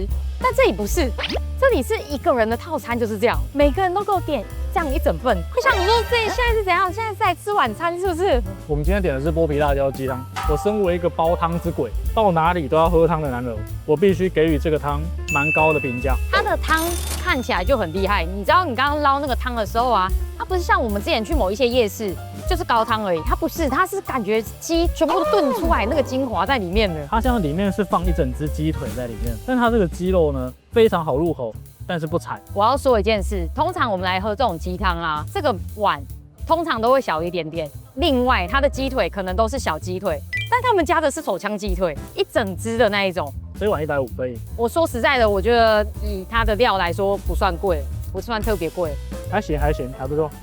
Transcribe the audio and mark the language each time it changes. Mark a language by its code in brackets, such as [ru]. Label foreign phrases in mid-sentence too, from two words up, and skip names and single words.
[zh] 但這裡不是，這裡是一個人的套餐就是這樣，每個人都給我點這樣一整份。我想說，這現在是怎樣？現在是在吃晚餐是不是？我們今天點的是剝皮辣椒雞湯。我身為一個煲湯之鬼，到哪裡都要喝湯的男人，我必須給予這個湯蠻高的評價。它的湯看起來就很厲害，你知道你剛剛撈那個湯的時候啊，它不是像我們之前去某一些夜市就是高湯而已，它不是，它是感覺雞全部都燉出來那個精華在裡面的。它像裡面是放一整隻雞腿在裡面，但它這個雞肉呢非常好入口， 但是不柴。我要說一件事，通常我們來喝這種雞湯啊，這個碗通常都會小一點点。另外，它的雞腿可能都是小雞腿，但他們家的是手槍雞腿，一整隻的那一種。這一碗150而已。我說實在的，我覺得以它的料來說不算貴，不算特別貴。還行还行，還不錯。